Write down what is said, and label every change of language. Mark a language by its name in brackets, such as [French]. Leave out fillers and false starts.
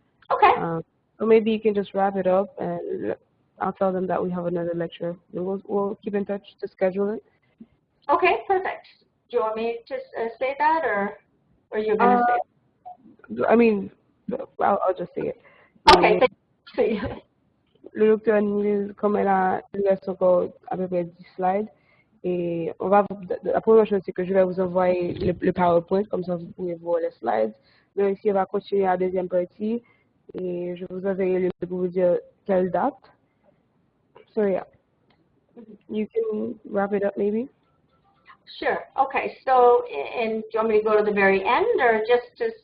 [English] Okay. So maybe you can just wrap it up, and I'll tell them that we have another lecture, and we'll keep in touch to schedule it. Okay, perfect. Do you want me to say that, or you're going to say it? I mean, I'll just say it. Okay, thank you. [French] Le docteur Nield, comme elle reste encore à peu près 10 slides, et la première chose, c'est que je vais vous envoyer le PowerPoint, comme ça vous pouvez voir les slides. Mais ici, on va continuer à la deuxième partie, et je vous enverrai le pour vous dire quelle date. [English] So yeah, you can wrap it up maybe. Sure. Okay. So, and do you want me to go to the very end, or just to?